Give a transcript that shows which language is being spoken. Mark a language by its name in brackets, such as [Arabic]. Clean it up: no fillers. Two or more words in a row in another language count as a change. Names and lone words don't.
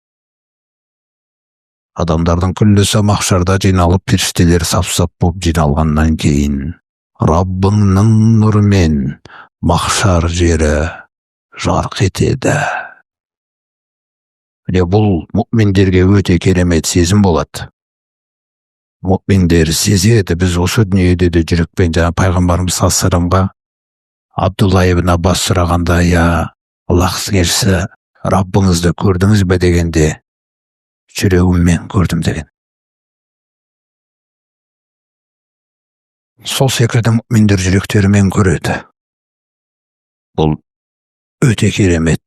[Kazakh] Адамдардың күллісі махшарда жиналып, періштелер сап-сап болып жиналғаннан кейін Раббыңның нұрымен махшар жері жарқ етеді. Бұл мұъминдерге өте керемет сезім болады. Мұъминдер сезеді, біз осы дүниеде де жүрекпен, жаңа пайғамбарымыз [Arabic] صلى الله عليه وسلم [Kazakh] Абдулла ибн Аббас сұрағанда, я Аллахтың елшісі, Раббыңызды көрдіңіз бе дегенде, жүрегіммен көрдім деген. Сол секілді мүминдер жүректерімен көреді. Бұл өте керемет.